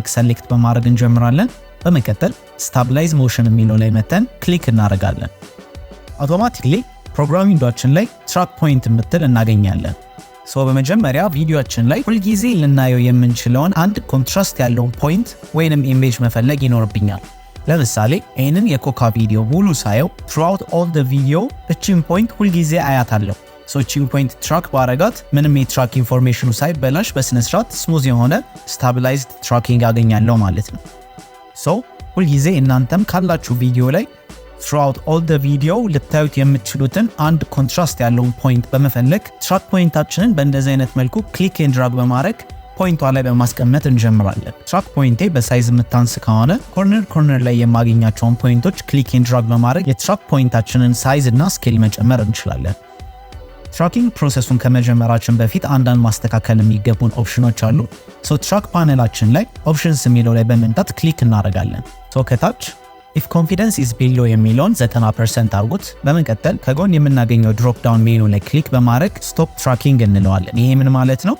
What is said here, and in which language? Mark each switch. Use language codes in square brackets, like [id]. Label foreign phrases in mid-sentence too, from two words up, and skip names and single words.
[am] ሰሌክት በማድረግ እንጀምራለን። በመቀጠል [en] stabilize motion [am] የሚለው ላይ መተን ክሊክ እናደርጋለን። [en] automatically program [am] ዊንዶአችን ላይ [en] track point [am] የምትል እናገኛለን። በመጀመሪያ ቪዲዮአችን ላይ ሁልጊዜ ልናየው የምንችለውን አንድ ኮንትራስት ያለውን ፖይንት ወይንም ኢሜጅ መፈለግ ይኖርብኛል። ለምሳሌ ይህንን የኮካ ቪዲዮ ሙሉ ሳየው [en] throughout all the video [am] እቺን ፖይንት ሁልጊዜ አያታለሁ። ቺን ፖይንት ትራክ ባረጋት ምንም የትራክ ኢንፎርሜሽኑ ሳይበላሽ በስነስርዓት ስሙዝ የሆነ [en] stabilized tracking [am] አገኛለሁ ማለት ነው። ሁልጊዜ እናንተም ካላችሁ ቪዲዮ ላይ [en] throughout all the video [am] ልታዩት የምትችሉትን አንድ ኮንትራስት ያለውን ፖይንት በመፈለግ ትራክ ፖይንታችንን በእንደዚህ አይነት መልኩ ክሊክ [en] and drag [am] በማድረግ ፖይንቷ ላይ በማስቀመጥ እንጀምራለን። ትራክ ፖይንቴ በሳይዝ የምታንስ ከሆነ ኮርነር ላይ የማገኛቸውን ፖይንቶች ክሊክ [en] and drag [am] በማድረግ የትራክ ፖይንታችንን ሳይዝ እና ስኬል መጨመር እንችላለን። ትራኪንግ ፕሮሰሱን ከመጀመራችን በፊት አንዳንድ ማስተካከል የሚገቡን ኦፕሽኖች አሉ። ትራክ ፓነላችን ላይ ኦፕሽንስ የሚለው ላይ በመምጣት ክሊክ እናደርጋለን። ከታች [en] if confidence is below [am] የሚለውን 90% አድርጉት። በመቀጠል ከጎን የምናገኘው [en] drop down menu [am] ላይ ክሊክ በማድረግ [en] stop tracking [am] እንለዋለን። ይሄ ምን ማለት ነው?